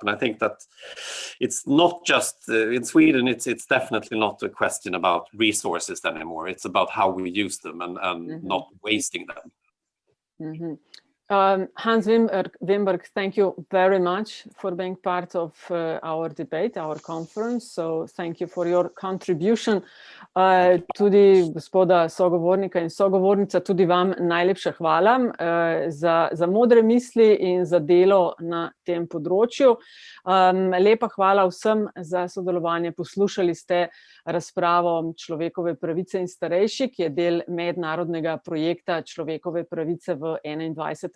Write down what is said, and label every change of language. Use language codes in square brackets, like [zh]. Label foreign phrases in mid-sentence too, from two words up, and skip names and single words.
[en] And I think that it's not just in Sweden, it's definitely not a question about resources anymore. It's about how we use them and not wasting them. Hans Wimberg, thank you very much for being part of our debate, our conference. So thank you for your contribution. [sl] Tudi gospoda sogovornika in sogovornica, tudi vam najlepša hvala za modre misli in za delo na tem področju. Lepa hvala vsem za sodelovanje. Poslušali ste razpravo Človekove pravice in starejši, ki je del mednarodnega projekta Človekove pravice v 21.